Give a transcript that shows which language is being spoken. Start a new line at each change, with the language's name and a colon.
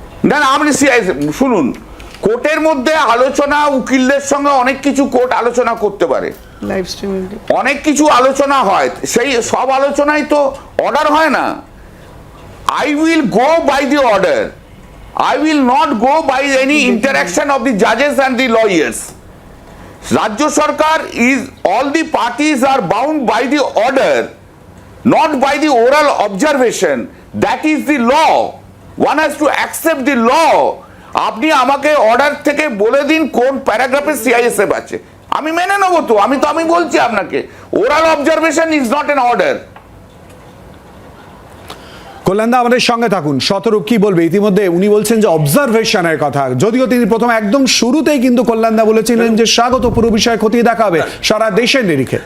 Bangla: না না, আপনি সিআইএসএফ শুনুন। কোর্টের মধ্যে আলোচনা, উকিলদের সঙ্গে অনেক কিছু কোর্ট আলোচনা করতে পারে,
English: live streaming
Bangla: অনেক কিছু আলোচনা হয়, সেই সব আলোচনাই তো অর্ডার হয় না।
English: I will go by the order. I will not go by any interaction of the judges and the lawyers. Rajya Sarkar is, all the parties are bound by the order, not by the oral observation. That is the law. One has to accept the law.
Bangla: আপনি আমাকে order থেকে বলে দিন কোন প্যারাগ্রাফে CISF আছে, আমি মেনে নেবো। তো আমি বলছি আপনাকে,
English: Oral observation is not an order.
Bangla: কল্যাণদা আমাদের সঙ্গে থাকুন। শতরূপ কি বলবে? ইতিমধ্যে উনি বলছেন যে অবজারভেশনের কথা, যদিও তিনি প্রথম একদম শুরুতেই কিন্তু কল্যাণদা বলেছিলেন যে স্বাগত, পুরো বিষয় খতিয়ে দেখা হবে সারা দেশের নিরিখে।